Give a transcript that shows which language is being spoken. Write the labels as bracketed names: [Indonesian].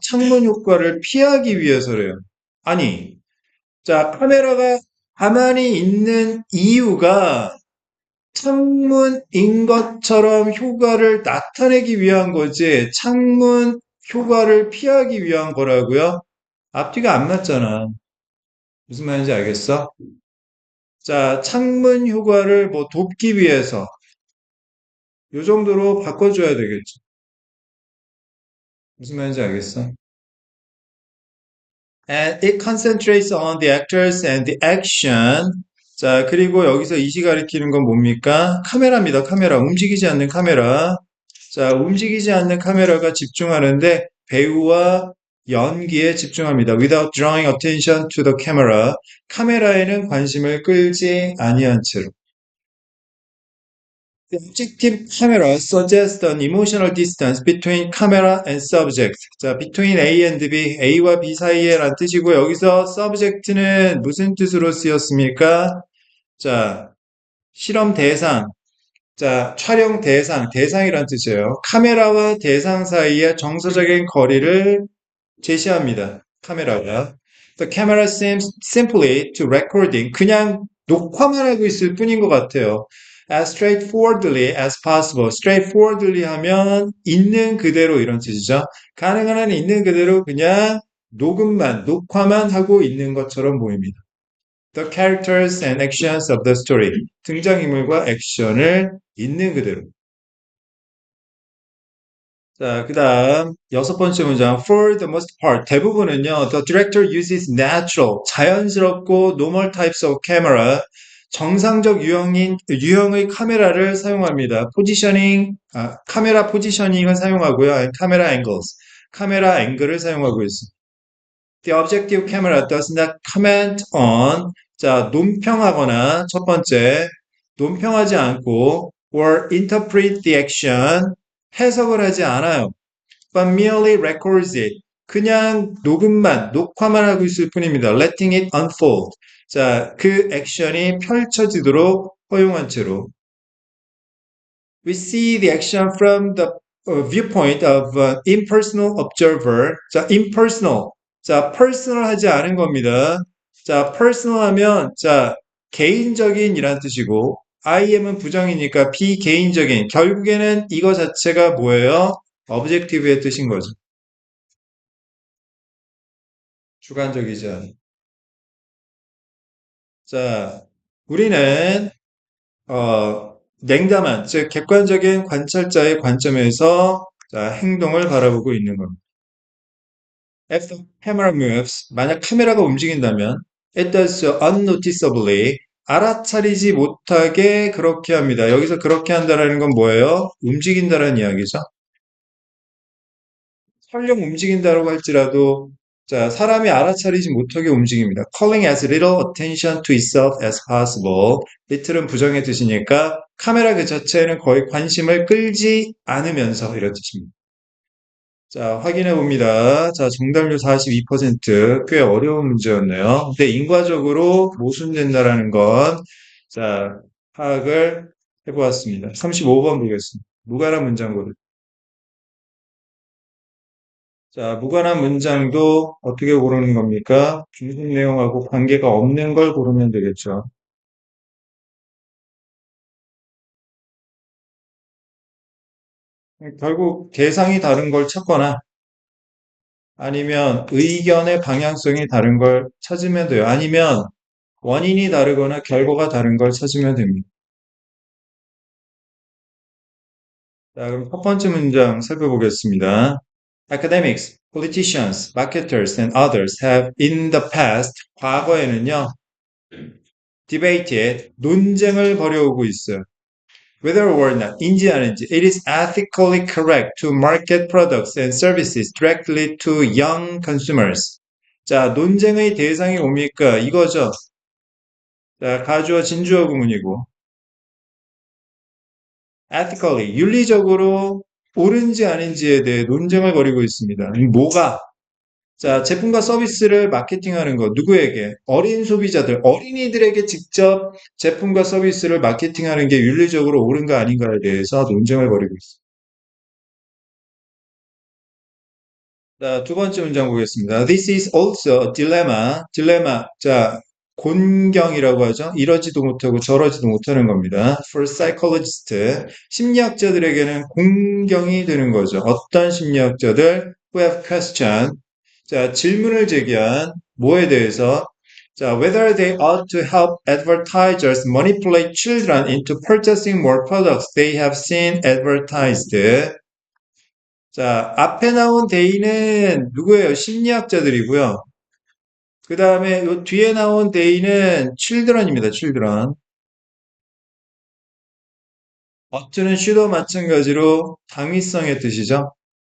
[Korean] 창문 효과를 피하기 위해서래요. 아니, 자, 카메라가 가만히 있는 이유가 창문인 것처럼 효과를 나타내기 위한 거지, 창문 효과를 피하기 위한 거라고요? 앞뒤가 안 맞잖아. 무슨 말인지 알겠어? 자, 창문 효과를 뭐 돕기 위해서 요 정도로 바꿔줘야 되겠죠. 무슨 말인지 알겠어? [English] And it concentrates on the actors and the action. [Korean] 자, 그리고 여기서 이시 가리키는 건 뭡니까? 카메라입니다. 카메라. 움직이지 않는 카메라. 자, 움직이지 않는 카메라가 집중하는데 배우와 연기에 집중합니다. [English] Without drawing attention to the camera. [Korean] 카메라에는 관심을 끌지 아니한 채로. [English] The objective camera suggests an emotional distance between camera and subject. [Korean] 자, [English] between A and B, [Korean] A와 B 사이에 란 뜻이고 여기서 subject는 무슨 뜻으로 쓰였습니까? 자, 실험 대상, 자, 촬영 대상, 대상이란 뜻이에요. 카메라와 대상 사이의 정서적인 거리를 제시합니다. 카메라가. [English] The camera seems simply to recording. [Korean] 그냥 녹화만 하고 있을 뿐인 것 같아요. [English] As straightforwardly as possible. [Korean] straightforwardly 하면 있는 그대로 이런 뜻이죠. 가능한 한 있는 그대로 그냥 녹음만, 녹화만 하고 있는 것처럼 보입니다. The characters and actions of the story. 등장인물과 액션을 있는 그대로. 자, 그 다음 여섯 번째 문장. [English] For the most part, [Korean] 대부분은요. [English] The director uses natural, [Korean] 자연스럽고 [English] normal types of camera, [Korean] 정상적 유형의 카메라를 사용합니다. 포지셔닝, 카메라 포지셔닝을 사용하고요. 카메라 angles, 카메라 앵글을 사용하고 있습니다. [English] The objective camera does not comment on, [Korean] 자, 논평하거나 첫 번째, 논평하지 않고 [English] or interpret the action, [Korean] 해석을 하지 않아요. [English] But merely records it. [Korean] 그냥 녹음만, 녹화만 하고 있을 뿐입니다. [English] Letting it unfold. [Korean] 자, 그 액션이 펼쳐지도록 허용한 채로. [English] We see the action from the viewpoint of an impersonal observer. [Korean] 자, impersonal. 자, personal 하지 않은 겁니다. 자, personal 하면, 자, 개인적인 이란 뜻이고, IM은 부정이니까 비개인적인. 결국에는 이거 자체가 뭐예요? objective의 뜻인 거죠. 주관적이지 않은. 자, 우리는, 냉담한, 즉, 객관적인 관찰자의 관점에서 자, 행동을 바라보고 있는 겁니다. [English] If the camera moves, [Korean] 만약 카메라가 움직인다면, [English] it does so unnoticeably, [Korean] 알아차리지 못하게 그렇게 합니다. 여기서 그렇게 한다라는 건 뭐예요? 움직인다라는 이야기죠. 설령 움직인다라고 할지라도, 자, 사람이 알아차리지 못하게 움직입니다. [English] Calling as little attention to itself as possible. [Korean] little은 부정의 뜻이니까 카메라 그 자체에는 거의 관심을 끌지 않으면서 이런 뜻입니다. 자, 확인해 봅니다. 자, 정답률 42%. 꽤 어려운 문제였네요. 근데 인과적으로 모순된다라는 건, 자, 파악을 해보았습니다. 35번 보겠습니다. 무관한 문장으로. 자, 무관한 문장도 어떻게 고르는 겁니까? 중심 내용하고 관계가 없는 걸 고르면 되겠죠. 결국 대상이 다른 걸 찾거나 아니면 의견의 방향성이 다른 걸 찾으면 돼요. 아니면 원인이 다르거나 결과가 다른 걸 찾으면 됩니다. 자, 그럼 첫 번째 문장 살펴보겠습니다. [English] Academics, politicians, marketers, and others have in the past, [Korean] 과거에는요, [English] debated, [Korean] 논쟁을 벌여오고 있어요. [English] Whether or not, [Korean] 인지 아닌지, [English] it is ethically correct to market products and services directly to young consumers. [Korean] 자, 논쟁의 대상이 뭡니까? 이거죠. 자, 가주어 진주어 구문이고, ethically, 윤리적으로 옳은지 아닌지에 대해 논쟁을 벌이고 있습니다. 뭐가? 자, 제품과 서비스를 마케팅하는 것, 누구에게? 어린 소비자들, 어린이들에게 직접 제품과 서비스를 마케팅하는 게 윤리적으로 옳은가 아닌가에 대해서 논쟁을 벌이고 있습니다. 자, 두 번째 문장 보겠습니다. [English] This is also a dilemma. [Korean] 딜레마. 자, 곤경이라고 하죠. 이러지도 못하고 저러지도 못하는 겁니다. [English] For psychologists, [Korean] 심리학자들에게는 곤경이 되는 거죠. 어떤 심리학자들? [English] Who have question. [Korean] 자, 질문을 제기한 뭐에 대해서? [English] 자, whether they ought to help advertisers manipulate children into purchasing more products they have seen advertised. [Korean] 자, 앞에 나온 데이는 누구예요? 심리학자들이고요. 그 다음에 요 뒤에 나온 데이는 children입니다. children. 어쩌는 슈도 마찬가지로 당위성의 뜻이죠.